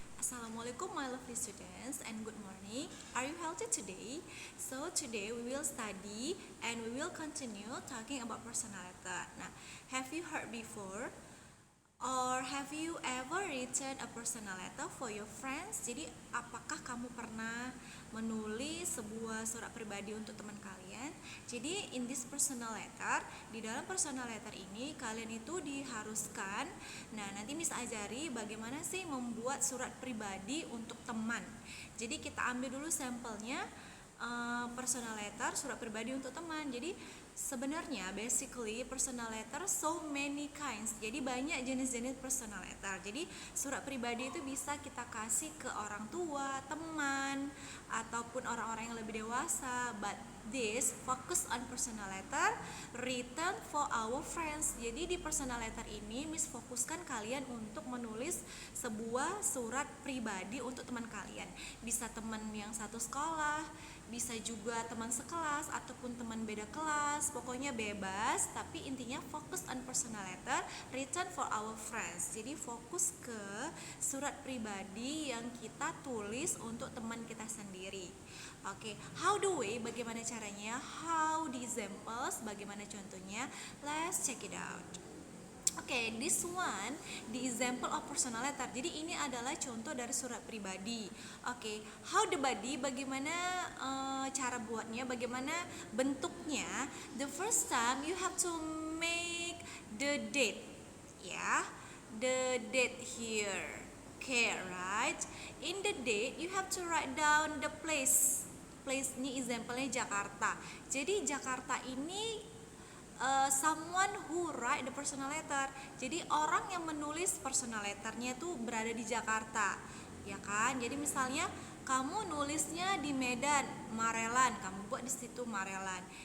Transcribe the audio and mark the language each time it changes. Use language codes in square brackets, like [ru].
[en] Assalamualaikum my lovely students and good morning. Are you healthy today? So today we will study and we will continue talking about personal letter. Nah, have you heard before or have you ever written a personal letter for your friends? [id] Jadi apakah kamu pernah menulis sebuah surat pribadi untuk teman kalian? Jadi [en] in this personal letter, [id] di dalam personal letter ini kalian itu diharuskan, nanti Miss ajari bagaimana sih membuat surat pribadi untuk teman. Jadi kita ambil dulu sampelnya, personal letter surat pribadi untuk teman. Jadi sebenarnya [en] basically personal letter so many kinds. [id] Jadi banyak jenis-jenis personal letter. Jadi surat pribadi itu bisa kita kasih ke orang tua, teman, ataupun orang-orang yang lebih dewasa. [en] But this focus on personal letter written for our friends. [id] Jadi di personal letter ini Miss fokuskan kalian untuk menulis sebuah surat pribadi untuk teman kalian. Bisa teman yang satu sekolah, bisa juga teman sekelas ataupun teman beda kelas, pokoknya bebas, tapi intinya fokus [en] on personal letter written for our friends. [id] Jadi fokus ke surat pribadi yang kita tulis untuk teman kita sendiri. [en] Oke, how the way, [id] bagaimana caranya, [en] how the examples, [id] bagaimana contohnya, [en] let's check it out. Oke, this one, the example of personal letter. [id] Jadi ini adalah contoh dari surat pribadi. Oke, [en] how the body, [id] bagaimana cara buatnya, bagaimana bentuknya. [en] The first time you have to make the date, ya, the date here. Okay, right? In the date you have to write down the place. Place ini example-nya Jakarta. Jadi Jakarta ini someone who write the personal letter. [id] Jadi orang yang menulis personal letternya itu berada di Jakarta, ya kan? Jadi misalnya kamu nulisnya di Medan, Marelan, kamu buat di situ Marelan.